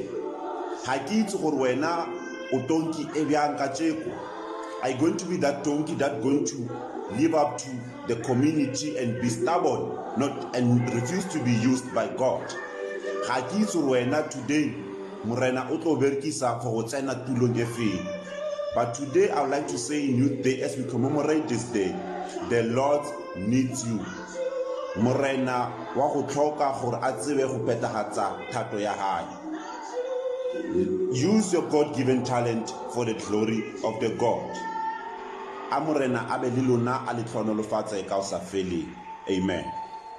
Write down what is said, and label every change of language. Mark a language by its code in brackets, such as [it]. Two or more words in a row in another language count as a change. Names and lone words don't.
[en] Are you going to be that donkey that going to live up to the community and be stubborn, and refuse to be used by God? Today, but today I would like to say in Youth Day, as we commemorate this day, the Lord needs you. [st] Morena wa go tlhoka gore a tsebe go phethagatsa thato ya hae. [en] Use your God-given talent for the glory of the God. [st] A morena a be le lona a le tlhonolofatsa e ka o sa feleng. [en] Amen.